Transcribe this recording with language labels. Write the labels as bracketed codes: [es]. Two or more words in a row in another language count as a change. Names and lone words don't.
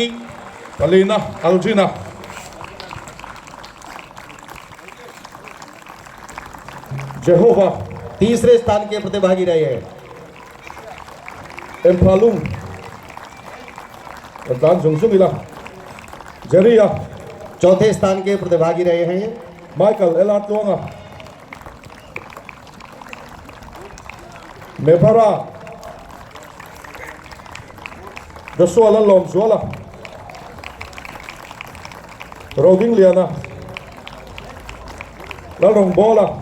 [hi] Palina Aljina Jehovah तीसरे स्थान के प्रतिभागी रहे हैं। Empalung Dan Jungsung ila Jeria चौथे स्थान के प्रतिभागी रहे हैं। Michael Elat Luanga Mepara Joshua Lalom Zuala Roding Liana Lalong Bola